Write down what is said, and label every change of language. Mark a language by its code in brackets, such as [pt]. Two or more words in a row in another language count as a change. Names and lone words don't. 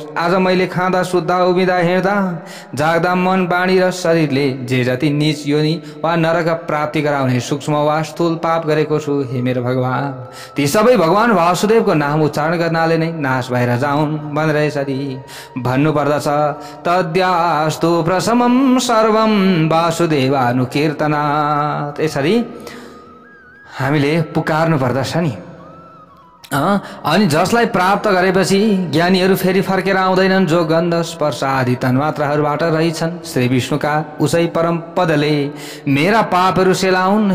[ne] आज मैले खाँदा सुत्दा उभिँदा हिँड्दा जाग्दा मन वाणी र शरीरले जे जति नीच योनि वा नरक प्राप्ति गराउने सूक्ष्म वा स्थूल पाप गरेको छु हे मेरो भगवान, ती सबै भगवान वासुदेवको नाम उच्चारण गर्नाले नै नाश भएर जाउन् भनेर यसरी भन्नुपर्दछ। [sa] तद्यास्तु प्रशमं सर्वं वासुदेवानुकीर्तना। [ne] यसरी हामीले पुकार्नु पर्दछ नि। अनि जसलाई प्राप्त गरेपछि ज्ञानीहरू फेरि फर्केर आउँदैनन्, जो गन्ध स्पर्श आदि तन्मात्राहरूबाट रहिछन् श्री विष्णुका उसै परम पदले मेरा पापहरू सेलाउन्।